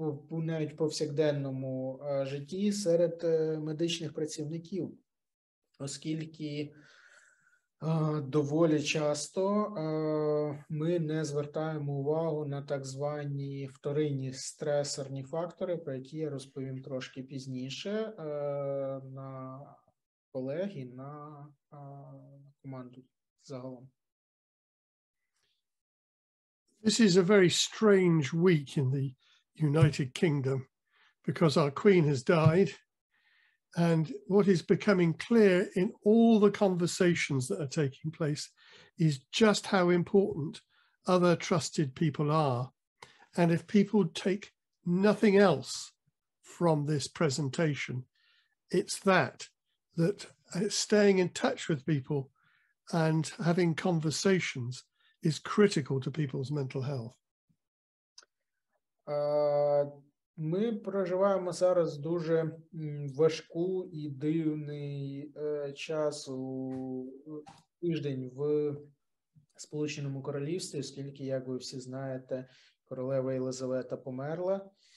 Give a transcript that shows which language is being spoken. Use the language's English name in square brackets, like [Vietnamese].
[Ukrainian] навіть повсякденному житті серед медичних працівників, оскільки доволі часто ми не звертаємо увагу на так звані вторинні стресорні фактори, про які я розповім трошки пізніше, на колег і на команду загалом. [English] This is a very strange week in the United Kingdom because our Queen has died, and what is becoming clear in all the conversations that are taking place is just how important other trusted people are. And if people take nothing else from this presentation, it's that staying in touch with people and having conversations is critical to people's mental health. [Ukrainian] Ми проживаємо зараз дуже важку і дивний час у тиждень в Сполученому Королівстві, оскільки, як ви всі знаєте, королева Єлизавета померла.